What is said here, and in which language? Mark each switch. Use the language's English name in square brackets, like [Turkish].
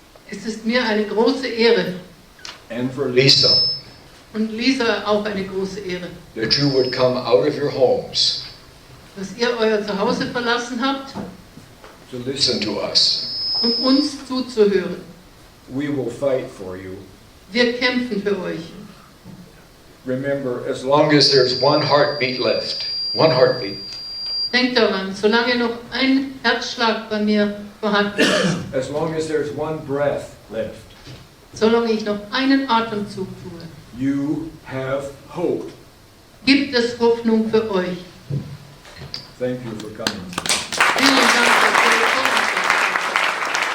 [German] Es ist mir eine große Ehre [English] And for Lisa, [German] und Lisa auch eine große Ehre, [English] that you would come out of your homes [German] dass ihr euer Zuhause verlassen habt, [English] to listen to us. [German] um uns zuzuhören. [English] We will fight for you. [German] Wir kämpfen für euch. [English] Remember, As long as there's one heartbeat left, one heartbeat, [German] Denkt daran, solange noch ein Herzschlag bei mir vorhanden ist, [English] as long as there's one breath left, [German] solange ich noch einen Atemzug tue, [English] you have hope. [German] gibt es Hoffnung für euch. [English] Thank you for coming. [German] Vielen Dank, dass ihr gekommen seid.